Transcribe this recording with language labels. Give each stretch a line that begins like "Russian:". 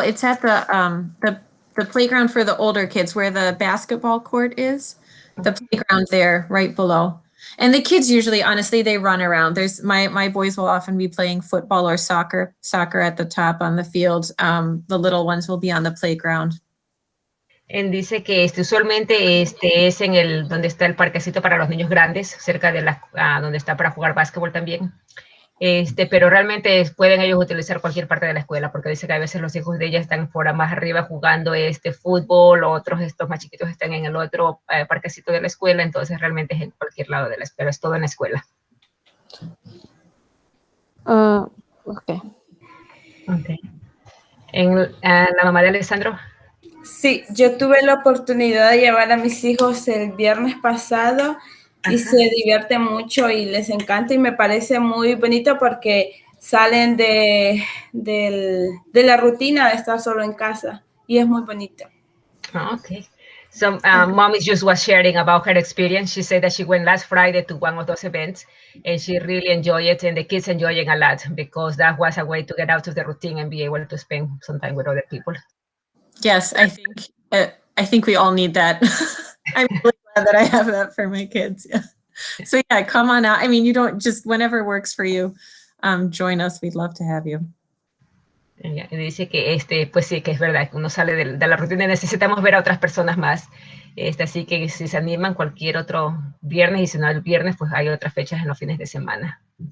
English: It's at the playground for the older kids where the basketball court is. The playground there right below. And the kids usually, honestly, they run around. There's my boys will often be playing football or soccer at the top on the field. The little ones will be on the playground.
Spanish: Dice que usualmente es en donde está el parquecito para los niños grandes, cerca de donde está para jugar básquetbol también. Pero realmente pueden ellos utilizar cualquier parte de la escuela, porque dice que a veces los hijos de ella están por más arriba jugando fútbol, otros estos más chiquitos están en el otro parquecito de la escuela, entonces realmente es en cualquier lado de la escuela, es todo en la escuela.
English: Okay.
Spanish: ¿La mamá de Alessandro? Sí, yo tuve la oportunidad de llevar a mis hijos el viernes pasado y se divierten mucho y les encanta y me parece muy bonito porque salen de la rutina de estar solo en casa y es muy bonito.
English: Okay. So mom just was sharing about her experience. She said that she went last Friday to one of those events and she really enjoyed it and the kids enjoyed it a lot because that was a way to get out of the routine and be able to spend some time with other people. Yes, I think we all need that. I'm really glad that I have that for my kids. Yeah. So yeah, come on out. I mean, you don't just whenever works for you, join us. We'd love to have you.
Spanish: Y dice que pues sí, que es verdad, que uno sale de la rutina y necesitamos ver a otras personas más. Así que si se animan cualquier otro viernes y si no el viernes, pues hay otras fechas en los fines de semana.